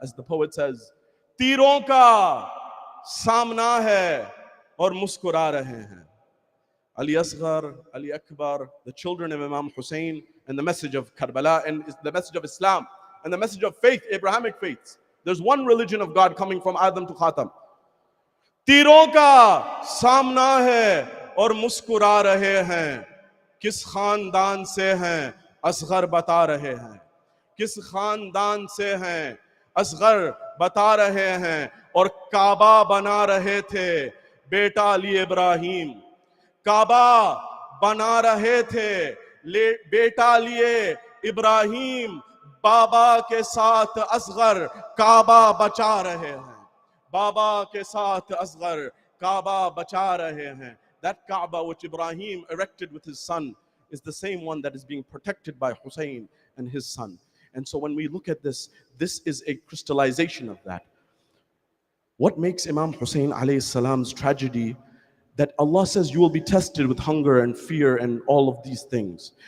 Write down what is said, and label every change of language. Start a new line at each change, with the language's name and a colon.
English: As the poet says,
Hindi: Teeron ka samna hai aur muskura rahe hain.
English: Ali Asghar, Ali Akbar, the children of Imam Hussein, and the message of Karbala, and the message of Islam, and the message of faith, Abrahamic faiths. There's one religion of God coming from Adam to Khatam.
Hindi: तीरों का सामना है और मुस्कुरा रहे हैं, किस खानदान से हैं असगर बता रहे हैं, किस खानदान से हैं असगर बता रहे हैं और काबा बना रहे थे बेटा लिए इब्राहिम, काबा बना रहे थे बेटा लिए इब्राहिम, बाबा के साथ असगर काबा बचा रहे हैं, बाबा के साथ असगर काबा बचा रहे हैं.
English: That Kaaba which Ibrahim erected with his son is the same one that is being protected by Hussein and his son. And so when we look at this, this is a crystallization of that. What makes Imam Hussein alayhi salam's tragedy, that Allah says you will be tested with hunger and fear and all of these things.